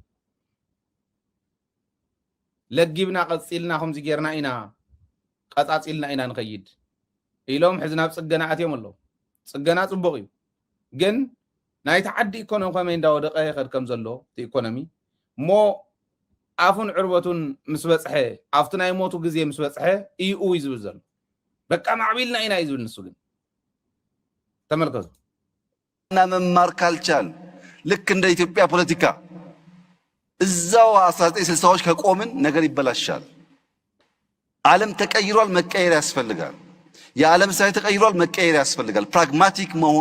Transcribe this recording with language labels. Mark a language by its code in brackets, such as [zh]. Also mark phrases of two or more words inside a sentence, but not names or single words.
[ti] ለጊብና ቀፂልና ከምዚ ጌርና ኢና ቀፃፂልና ኢና ንኸይድ ኢሎም ሕዚ ናብ ፅገና ኣትዮም ኣለዉ ፅገና ፅቡቕ እዩ ግን ናይ ተዓዲ ኢኮኖሚ ከመይ እንዳወደቐ ይኸድ ከም ዘሎ እቲ ኢኮኖሚ እሞ ኣፉን ዕርበቱን ምስ በፅሐ ኣብቲ ናይ ሞቱ ግዜ ምስ በፅሐ እዩ እዩ ዝብል ዘሎ በቃ ማዕቢልና ኢና እዩ ዝብል ንሱ ግን ተመልከቱ [am] እና መማር ካልቻል ልክ እንደ ኢትዮጵያ ፖለቲካ እዛው 1960ዎች ከቆምን ነገር ይበላሻል ዓለም ተቀይሯል መቀየር ያስፈልጋል የዓለም ሳይ ተቀይሯል መቀየር ያስፈልጋል ፕራግማቲክ መሆን